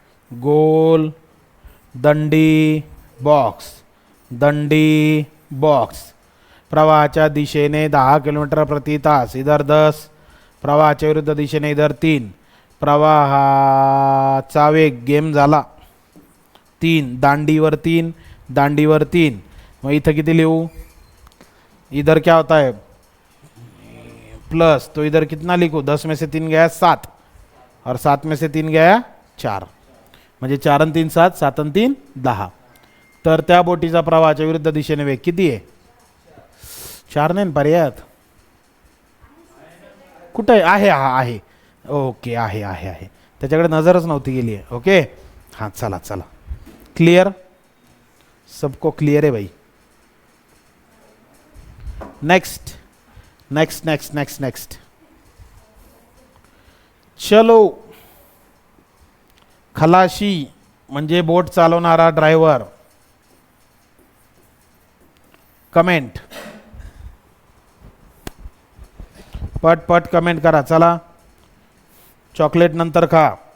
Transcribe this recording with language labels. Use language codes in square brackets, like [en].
[mr] गोल दंडी box, दंडी box. प्रवाहाच्या दिशेने 10 kilometre प्रति तास, इधर 10. प्रवाहाच्या विरुद्ध दिशेने इधर 3. प्रवाहाचा वेग गेम झाला 3, दांडीवर 3, दांडीवर 3. मग इथं किती लिहू, [hi] इधर क्या होता है प्लस, तो इधर कितना लिखूँ, 10 में से 3 गया 7 और 7 में से 3 गया 4. [mr] म्हणजे 4 आणि 3 7, 7 आणि 3 10. तर त्या बोटीचा प्रवाहाच्या विरुद्ध दिशेने वेग किती आहे, 4 नाही पर्यायात. कुठे आहे, हा आहे. ओके, आहे आहे आहे, त्याच्याकडे नजरच नव्हती गेली आहे. ओके, हां चला चला, क्लियर, [hi] सबको क्लियर है भाई. [mr] Next next next next next. चलो, खलाशी म्हणजे बोट चालवणारा ड्रायव्हर. कमेंट, पट पट कमेंट करा. चला, चॉकलेट नंतर खा.